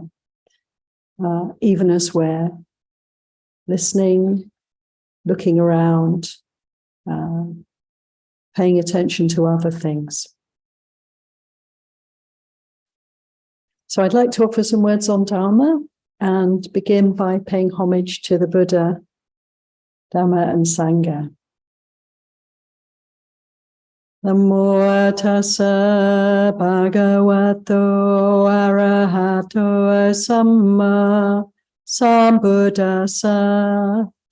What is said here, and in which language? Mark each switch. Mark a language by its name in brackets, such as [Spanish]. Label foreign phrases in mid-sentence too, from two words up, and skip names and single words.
[English] Even as we're listening, looking around, paying attention to other things. So I'd like to offer some words on Dharma and begin by paying homage to the Buddha, Dhamma and Sangha. [Pali] Namo tassa bhagavato arahato samma sambuddhassa.